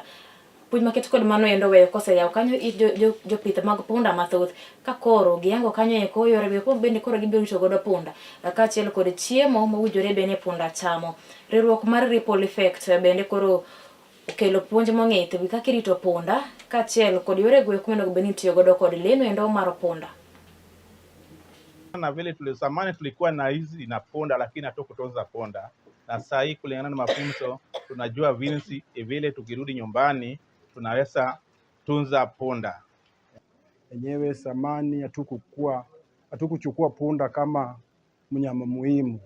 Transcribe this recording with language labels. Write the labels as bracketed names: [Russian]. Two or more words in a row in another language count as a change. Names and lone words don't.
[Luo (Kenya and Tanzania)] Puonj maket kod mano endo weyo koseyaw kanyo jopith mag punda mathoth ka koro giyango kanyo e koyore be bende koro gibiro rito godo punda kachiel kod chiemo mowinjore bene punda chamo. Riwruok mar Ripple Effect bende koro okelo puonj mong'ith wi kaka irito punda kachiel kod yore go kumeno bende tiyo godo kod leno endo mar punda. [Swahili] Na vile tulisamani tulikuwa na hizi na punda lakini hatukutunza punda, na sasa hii kulingana na mafunzo tunajua vile tukirudi nyumbani tunaweza tunza punda. Enyewe samani hatukuchukua punda kama mnyama muhimu.